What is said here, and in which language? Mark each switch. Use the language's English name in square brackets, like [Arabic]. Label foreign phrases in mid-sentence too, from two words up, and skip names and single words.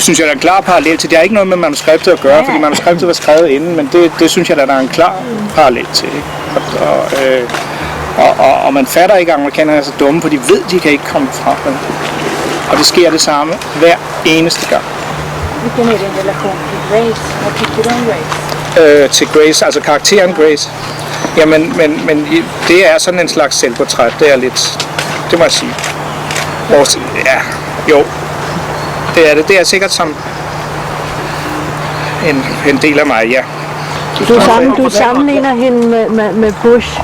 [Danish] synes jeg er en klar parallel til. Det har ikke noget med manuskriptet at gøre, fordi manuskriptet var skrevet inden, men det synes jeg, der er en klar parallel til. Og man fatter ikke, at amerikanerne er så dumme, for de ved, de kan ikke komme fra. Og det sker det samme hver eneste gang. [Swedish] Vilken är din relation till Grace? Vad tycker du om Grace? [Danish] Til Grace, altså karakteren Grace. Jamen, men det er sådan en slags selvportræt. Det er lidt, det må jeg sige. Ja, jo. Det er det. Det er sikkert som en del af mig, ja. Du sammenligner hende med Bush.